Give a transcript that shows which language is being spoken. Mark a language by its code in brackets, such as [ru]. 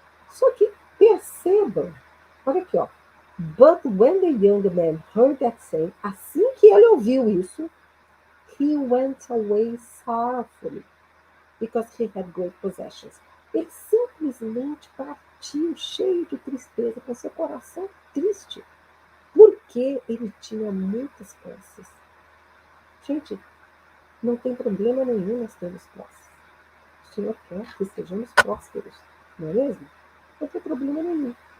[pt] Só que percebam, olha aqui, ó. [en] But when the young man heard that saying, [pt] assim que ele ouviu isso, [en] he went away sorrowfully, because he had great possessions. [pt] Ele simplesmente partiu cheio de tristeza, com seu coração triste, porque ele tinha muitas posses. Gente, não tem problema nenhum nós termos posses. O Senhor quer que sejamos prósperos, não é mesmo? Não tem problema nenhum.